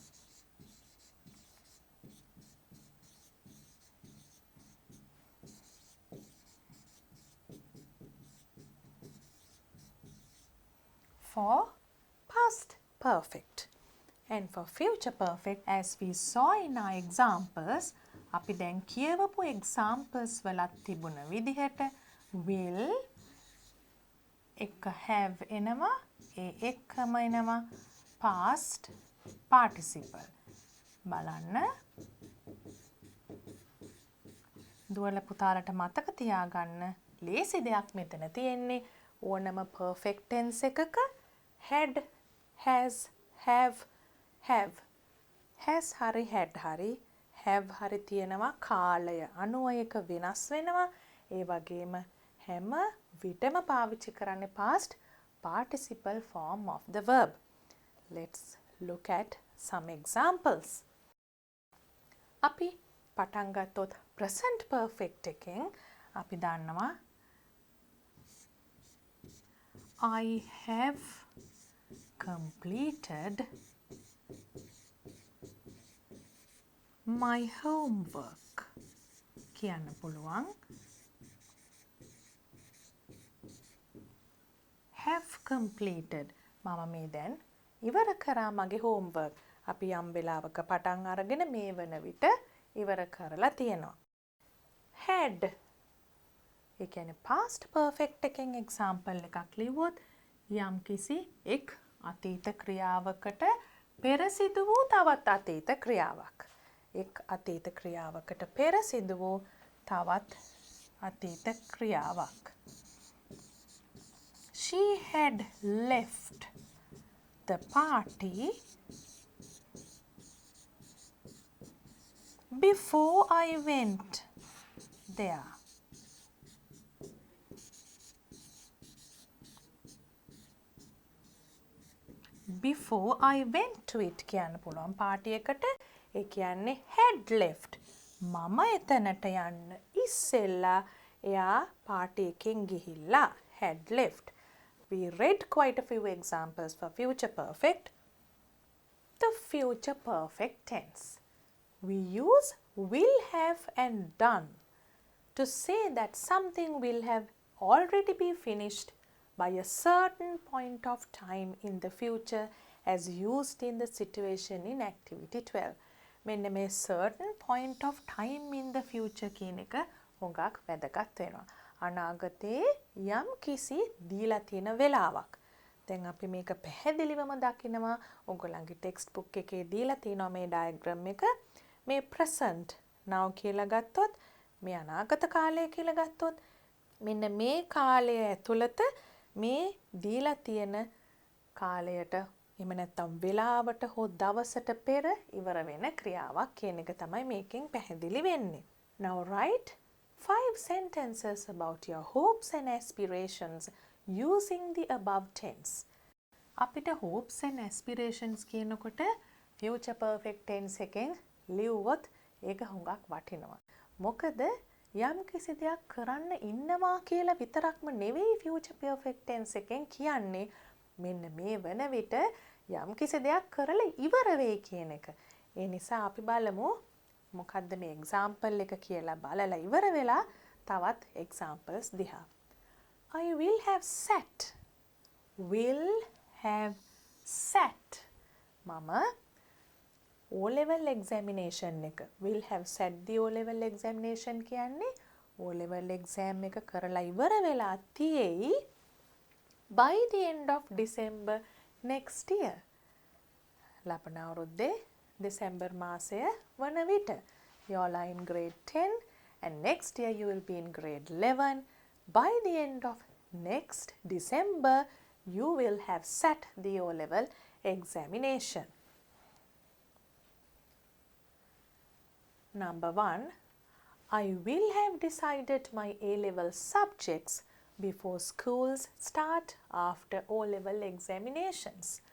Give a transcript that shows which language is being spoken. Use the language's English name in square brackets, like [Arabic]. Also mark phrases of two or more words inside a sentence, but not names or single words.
[English] For past perfect. And for future perfect, as we saw in our examples, [Sinhala] අපි දැන් කියවපු examples වලත් තිබුණ විදිහට will එක have එනවා, ඒ එක්කම එනවා [English] past participle. [Sinhala] බලන්න. දුවල පුතාලට මතක තියාගන්න ලේසි දෙයක් මෙතන තියෙන්නේ. ඕනම [English] perfect tense [Sinhala] එකක [English] had, has, have. [Sinhala] has හරි had හරි have හරි තියෙනවා කාලය අනුව එක වෙනස් වෙනවා. ඒ වගේම හැම විටම පාවිච්චි කරන්නේ [English] past participle form of the verb. Let's look at some examples. [Sinhala] අපි පටන් ගත්තොත් [English] present perfect [Sinhala] එකෙන් අපි දන්නවා [English] I have completed my homework [Sinhala] කියන්න පුළුවන්. [English] have completed [Sinhala] මම මේ දැන් ඉවර කරා මගේ homework. අපි යම් වෙලාවක පටන් අරගෙන මේ වන විට ඉවර කරලා තියෙනවා. had ඒ කියන්නේ [English] past perfect [Sinhala] එකෙන් example එකක් ලිව්වොත් යම් කිසි එක් අතීත ක්‍රියාවකට පෙර සිදු වූ තවත් අතීත ක්‍රියාවක්. එක් අතීත ක්‍රියාවකට පෙර සිදු වූ තවත් අතීත ක්‍රියාවක්. [English] She had left the party before I went there. Before I went to it [Sinhala] කියන්න පුළුවන් පාටි එකට. ඒ කියන්නේ [English] had left. [Sinhala] මම එතනට යන්න ඉස්සෙල්ලා එයා පාටි එකෙන් ගිහිල්ලා [English] had left. We read quite a few examples for future perfect. The future perfect tense. We use will have and done to say that something will have already be finished by a certain point of time in the future as used in the situation in activity 12. [Sinhala] මෙන්න මේ [English] certain point of time in the future [Sinhala] කියන එක හුඟක් වැදගත් වෙනවා. අනාගතයේ යම් කිසි දීලා තියෙන වෙලාවක්. දැන් අපි මේක පැහැදිලිවම දකිනවා. ඔයගොල්ලන්ගේ [English] text book [Sinhala] එකේ දීලා තියෙනවා මේ ඩයග්‍රෑම් එක. මේ [English] present now [Sinhala] කියලා ගත්තොත් මේ අනාගත කාලය කියලා ගත්තොත් මෙන්න මේ කාලය ඇතුළත මේ දීලා තියෙන කාලයට එහෙම නැත්නම් වෙලාවට හෝ දවසට පෙර ඉවර වෙන ක්‍රියාවක් කියන එක තමයි මේකෙන් පැහැදිලි වෙන්නේ. [English] Now write 5 sentences about your hopes and aspirations using the above tense. [Sinhala] අපිට [English] hopes and aspirations [Sinhala] කියනකොට [English] future perfect tense [Sinhala] එකෙන් ලියුවොත් ඒක හුඟක් වටිනවා. මොකද යම් කිසි දෙයක් කරන්න ඉන්නවා කියලා විතරක්ම නෙවෙයි [English] future perfect tense [Sinhala] එකෙන් කියන්නේ. මෙන්න මේ වන විට යම් කිසි දෙයක් කරලා ඉවර වෙයි කියන එක. ඒ නිසා අපි බලමු මොකද්ද මේ example එක කියලා බලලා ඉවර වෙලා තවත් examples දිහා. [English] I will have sat. Will have sat. මම O level examination එක will have sat the O level examination කියන්නේ O level exam [Sinhala] එක කරලා ඉවර වෙලා තියෙයි [English] by the end of December next year. [Sinhala] ලබන අවුරුද්දේ දෙසැම්බර් මාසය වන විට [English] you all are in grade 10 and next year you will be in grade 11. By the end of next December you will have sat the O level examination. Number 1, I will have decided my A-level subjects before schools start after O-level examinations.